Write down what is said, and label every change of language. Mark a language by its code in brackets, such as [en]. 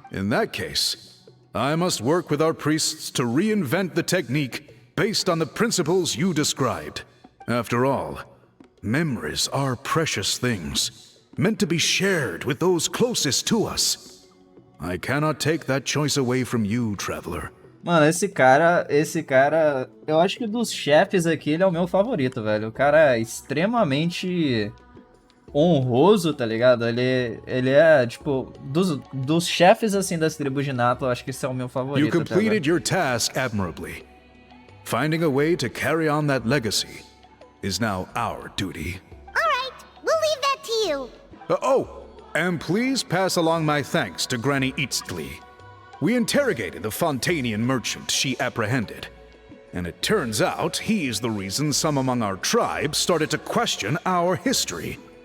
[en] In that case, I must work with our priests to reinvent the technique based on the principles you described. After all, memories are precious things, meant to be shared with those closest to us. I cannot take that choice away from you, Traveler. [pt] Mano, esse cara, eu acho que dos chefes aqui, ele é o meu favorito, velho. O cara é extremamente honroso, tá ligado? Ele é, tipo, dos chefes, assim, das tribos de Natlan, eu acho que esse é o meu favorito. [en] You completed your task admirably. Finding a way to carry on that legacy is now our duty. All right, we'll leave that to you. And please pass along my thanks to Granny Eastly. We interrogated the Fontanian merchant she apprehended, and it turns out he's the reason some among our tribe started to question our history.